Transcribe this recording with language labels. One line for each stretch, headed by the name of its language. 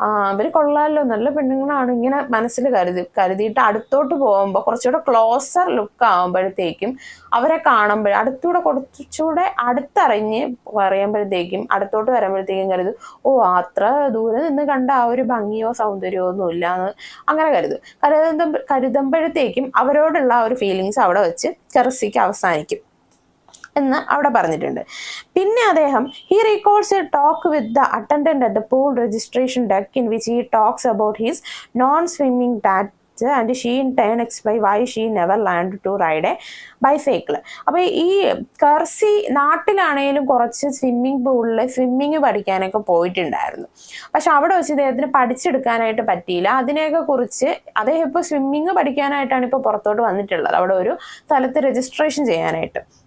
Malayalam: അവർ കൊള്ളാമല്ലോ, നല്ല പെണ്ണുങ്ങളാണ്, ഇങ്ങനെ മനസ്സിൽ കരുതിയിട്ട് അടുത്തോട്ട് പോകുമ്പോൾ കുറച്ചുകൂടെ ക്ലോസർ ലുക്ക് ആകുമ്പോഴത്തേക്കും അവരെ കാണുമ്പോൾ കുറച്ചുകൂടെ അടുത്തറിഞ്ഞ് പറയുമ്പോഴത്തേക്കും അടുത്തോട്ട് വരുമ്പോഴത്തേക്കും കരുതും, അത്ര ദൂരെ നിന്ന് കണ്ട ആ ഒരു ഭംഗിയോ സൗന്ദര്യമോ ഒന്നും ഇല്ല എന്ന് അങ്ങനെ കരുതുമ്പോഴത്തേക്കും അവരോടുള്ള ആ ഒരു ഫീലിങ്സ് അവിടെ വെച്ച് കർസിക്ക് അവസാനിക്കും എന്ന് അവിടെ പറഞ്ഞിട്ടുണ്ട്. പിന്നെ അദ്ദേഹം
English: he records a talk with the attendant at the pool registration desk in which he talks about his non-swimming dad and she in turn explains why she never learned to ride a bicycle.
Malayalam: അപ്പോൾ ഈ കർസി നാട്ടിലാണെങ്കിലും കുറച്ച് swimming പഠിക്കാനൊക്കെ പോയിട്ടുണ്ടായിരുന്നു. പക്ഷെ അവിടെ വെച്ച് ഇദ്ദേഹത്തിന് പഠിച്ചെടുക്കാനായിട്ട് പറ്റിയില്ല. അതിനെയൊക്കെ കുറിച്ച് അദ്ദേഹം ഇപ്പോൾ സ്വിമ്മിങ് പഠിക്കാനായിട്ടാണ് ഇപ്പോൾ പുറത്തോട്ട് വന്നിട്ടുള്ളത്, അവിടെ ഒരു സ്ഥലത്ത് രജിസ്ട്രേഷൻ ചെയ്യാനായിട്ട്.